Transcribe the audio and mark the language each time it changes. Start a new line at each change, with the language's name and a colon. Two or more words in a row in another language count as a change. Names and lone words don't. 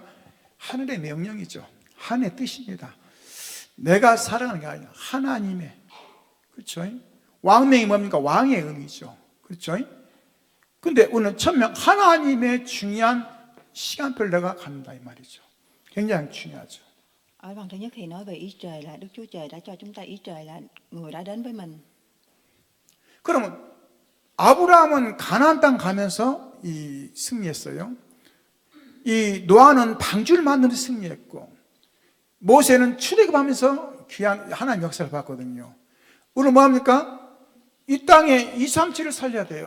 Korean: 하늘의 명령이죠. 하늘의 뜻입니다. 내가 살아가는 게 아니라 하나님의, 그렇죠? 왕명이 뭡니까? 왕의 의미죠. 그렇죠? 근데 오늘 천명, 하나님의 중요한 시간표를 내가 갖는다 이 말이죠. 굉장히 중요하죠.
Vietnamese: Ở phần thứ nhất thì nói về ý trời là Đức Chúa Trời đã cho chúng ta ý trời là người đã đến với mình.
Korean: 그러면 아브라함은 가나안 땅 가면서 이 승리했어요. 이 노아는 방주를 만들면서 승리했고, 모세는 출애굽하면서 귀한 하나님 역사를 봤거든요. 우리는 뭐합니까? 이 땅에 2, 3, 7을 살려야 돼요.